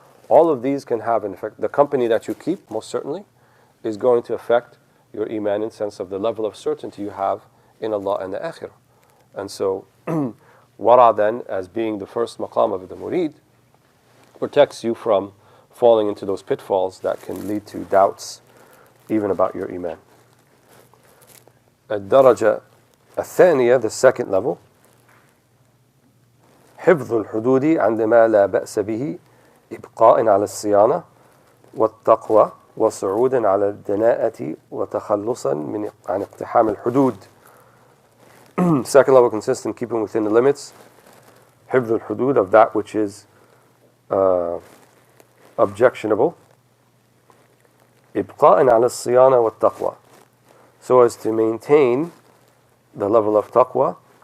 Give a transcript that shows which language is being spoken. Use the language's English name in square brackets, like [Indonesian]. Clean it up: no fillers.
[English] All of these can have an effect. The company that you keep, most certainly, is going to affect your iman in the sense of the level of certainty you have in Allah and the Akhirah. And so, wara then, as being the first maqam of the murid, protects you from falling into those pitfalls that can lead to doubts even about your iman. [Arabic] الدرجة الثانية, [English] the second level, [Arabic] حفظ الحدود عندما لا بأس به إبقاء على الصيانة والتقوى وصعود على الدناءة وتخلصا عن اقتحام الحدود. [English] Second level consists in keeping within the limits, [Arabic] حفظ الحدود, [English] of that which is objectionable, [Arabic] إبقاء على الصيانة والتقوى, [English] so as to maintain the level of taqwa